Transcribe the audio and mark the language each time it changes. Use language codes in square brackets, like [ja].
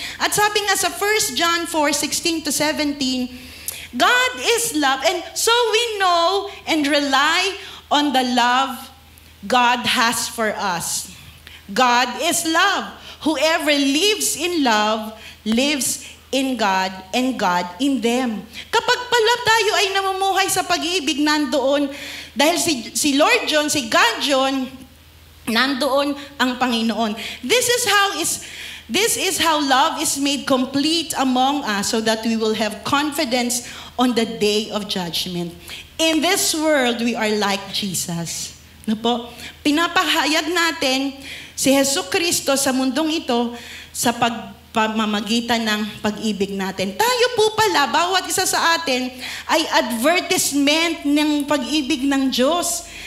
[tl] At sabi nga sa [en] 1 John 4:16-17, God is love, and so we know and rely on the love God has for us. God is love. Whoever lives in love lives in God and God in them. [tl] Kapag pala tayo ay namumuhay sa pag-ibig, nandoon, dahil si Lord John, si God John, nandoon ang Panginoon. [en] This is how love is made complete among us, so that we will have confidence on the day of judgment. In this world, we are like Jesus. [tl] No po? Pinapahayag natin si Jesucristo sa mundong ito sa pamamagitan ng pag-ibig natin. Tayo po pala, bawat isa sa atin, ay advertisement ng pag-ibig ng Diyos.